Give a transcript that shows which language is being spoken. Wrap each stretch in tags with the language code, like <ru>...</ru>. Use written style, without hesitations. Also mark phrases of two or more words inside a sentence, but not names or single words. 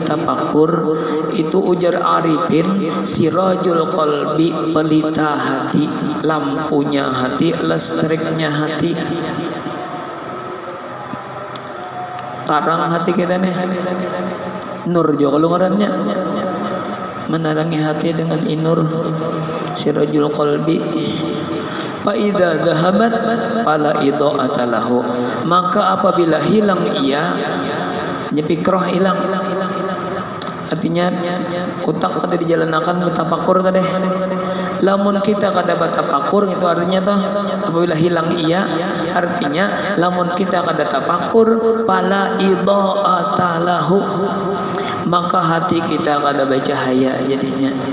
<bjn>Tafakur itu ujar arifin</bjn> <ar>sirajul qalbi,</ar> <bjn>pelita hati, lampunya hati, listriknya hati, tarang hati kita nih. Nur juga kalau ngarannya, menerangi hati dengan inur,</bjn> <ar>sirajul qalbi. Fa idza dhahabat fala idha'ata lahu,</ar> <bjn>maka apabila hilang ia, fikrah hilang, artinya otak kada dijalanakan bertafakur tadi. Lamun kita kada bertafakur itu artinya toh apabila hilang ia, artinya lamun kita kada tafakur</bjn> <ar>fala idha'ata lahu,</ar> <bjn>maka hati kita kada bercahaya jadinya.</bjn>